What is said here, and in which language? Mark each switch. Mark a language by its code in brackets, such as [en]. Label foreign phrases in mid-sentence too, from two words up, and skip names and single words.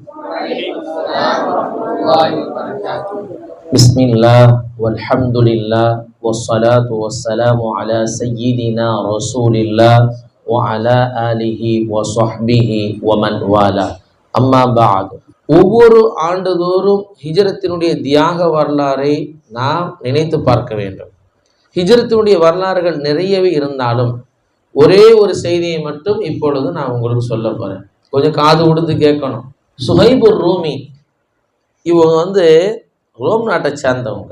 [ar] بسم الله والحمد لله والصلاة والسلام على سيدنا رسول الله وعلى آله وصحبه ومن والاه. أما بعد. [ta] ஒவ்வொரு ஆண்டுதோறும் ஹிஜ்ரத்தினுடைய தியாக வரலாறை நாம் நினைத்து பார்க்க வேண்டும். ஹிஜ்ரத்தினுடைய வரலாறுகள் நிறையவே இருந்தாலும் ஒரே ஒரு செய்தியை மட்டும் இப்பொழுது நான் உங்களுக்கு சொல்ல போறேன். கொஞ்சம் காது கொடுத்து கேட்கணும். சுஹைபுர் ரூமி இவங்க ரோம் நாட்டை சேர்ந்தவங்க.